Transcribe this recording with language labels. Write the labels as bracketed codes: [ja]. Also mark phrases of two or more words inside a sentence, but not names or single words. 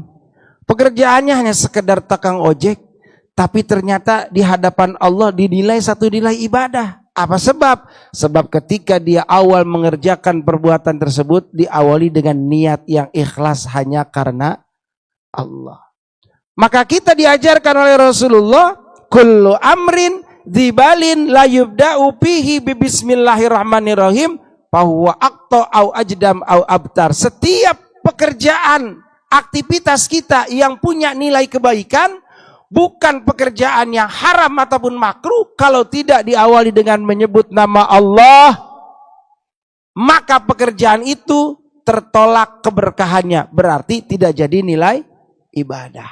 [id] Pekerjaannya hanya sekedar tukang ojek. Tapi ternyata di hadapan Allah dinilai satu nilai ibadah. Apa sebab? Sebab ketika dia awal mengerjakan perbuatan tersebut, diawali dengan niat yang ikhlas hanya karena Allah. Maka kita diajarkan oleh Rasulullah, [ar] كل أمر ذي بال لا يبدأ فيه ب بسم الله الرحمن الرحيم فهو أقطع أو أجذم أو أبتر. [id] Setiap pekerjaan, aktivitas kita yang punya nilai kebaikan, bukan pekerjaan yang haram ataupun makruh, kalau tidak diawali dengan menyebut nama Allah, maka pekerjaan itu tertolak keberkahannya, berarti tidak jadi nilai ibadah.